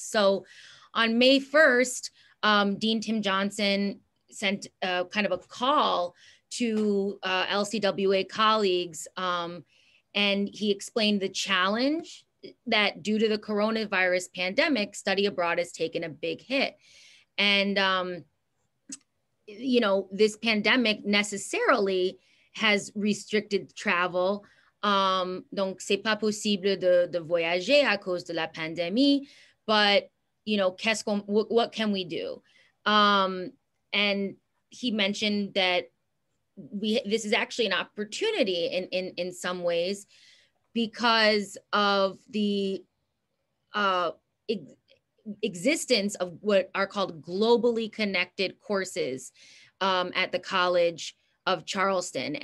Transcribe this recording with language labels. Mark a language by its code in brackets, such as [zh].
[en] So on May 1st, Dean Tim Johnson sent kind of a call to LCWA colleagues, and he explained the challenge that due to the coronavirus pandemic, study abroad has taken a big hit. And, you know, this pandemic necessarily has restricted travel. [fr] Donc, c'est pas possible de voyager à cause de la pandémie, but [en] you know, what can we do? And he mentioned that this is actually an opportunity in some ways because of the existence of what are called globally connected courses at the College of Charleston.